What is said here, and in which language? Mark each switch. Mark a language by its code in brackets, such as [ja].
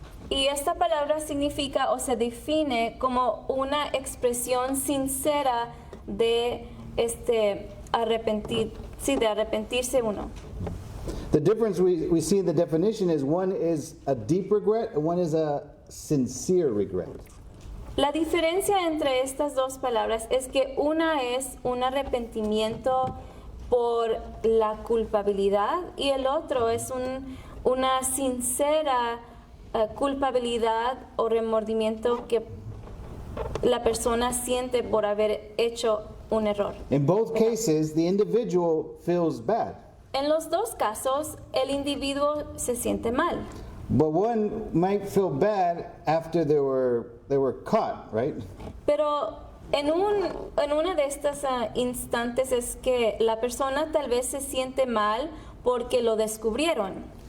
[es] y esta palabra significa o se define como una expresión sincera de arrepentirse uno. [en] The difference we see in the definition is one is a deep regret and one is a sincere regret. [es] La diferencia entre estas dos palabras es que una es un arrepentimiento por la culpabilidad y el otro es una sincera culpabilidad o remordimiento que la persona siente por haber hecho un error. [en] In both cases, the individual feels bad, [es] En los dos casos, el individuo se siente mal, [en] but one might feel bad after they were caught, right? [es] pero en una de estas instantes es que la persona tal vez se siente mal porque lo descubrieron.